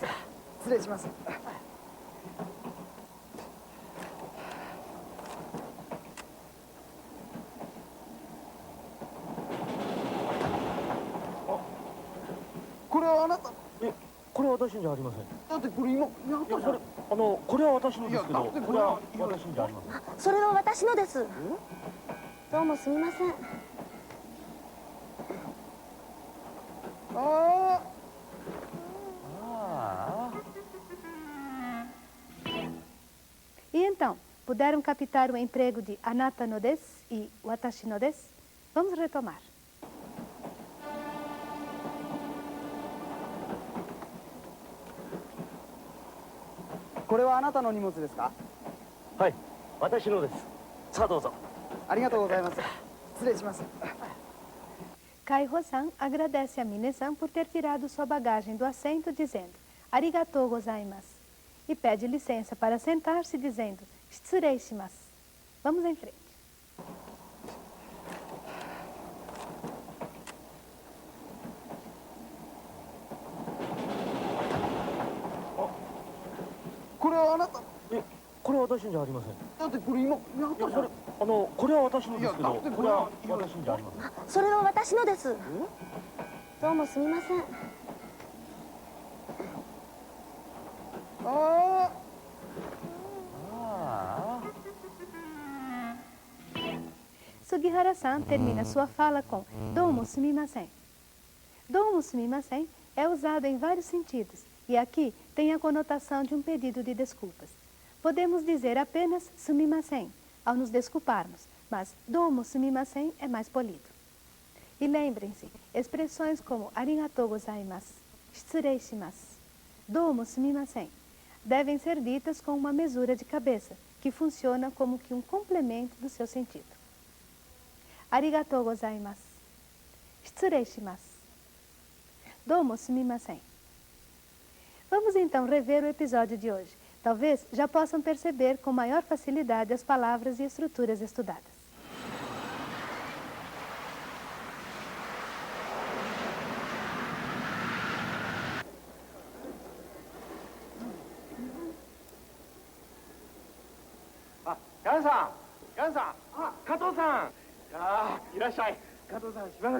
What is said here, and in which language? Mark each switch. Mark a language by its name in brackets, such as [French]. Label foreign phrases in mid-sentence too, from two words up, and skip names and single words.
[Japanese] 失礼します。これはあなた。え、これは私じゃありません。だってこれ今やったじゃん。これは私のですけど、いやだってこれは私じゃありません。それは私のです。どうもすみません。あ [Portuguese] E então, puderam captar o emprego de [Japanese] あなたのです [Portuguese] e [Japanese] 私のです? [Portuguese] Vamos retomar. [Japanese] これはあなたの荷物ですか？はい、私のです。さあどうぞ。ありがとうございます。失礼します。 [Portuguese] Kaiho-san agradece a Mine-san por ter tirado sua bagagem do assento, dizendo [Japanese] ありがとうございます. [Portuguese] E pede licença para sentar-se, dizendo [Japanese] 失礼します. [Portuguese] Vamos em frente. [Japanese] これはあなた。え、これは私じゃありません。だってこれ今やったじゃん。これは私のですけど、いやだってこれは私じゃありません。それは私のです。どうもすみません。 [Portuguese] Sugihara-san termina sua fala com [Japanese] どうもすみません. どうもすみません [Portuguese] é usado em vários sentidos e aqui tem a conotação de um pedido de desculpas. Podemos dizer apenas sumimasen ao nos desculparmos, mas [Japanese] どうもすみません [Portuguese] é mais polido. E lembrem-se, expressões como [Japanese] ありがとうございます、失礼します、どうもすみません [Portuguese] devem ser ditas com uma mesura de cabeça, que funciona como que um complemento do seu sentido. [Japanese] ありがとうございます、失礼します、どうもすみません. [Portuguese] Vamos então rever o episódio de hoje. Talvez já possam perceber com maior facilidade as palavras e estruturas estudadas. Yan-san! Yan-san! [Japanese] 加藤さん！いらっしゃい。加藤さん、しばらく。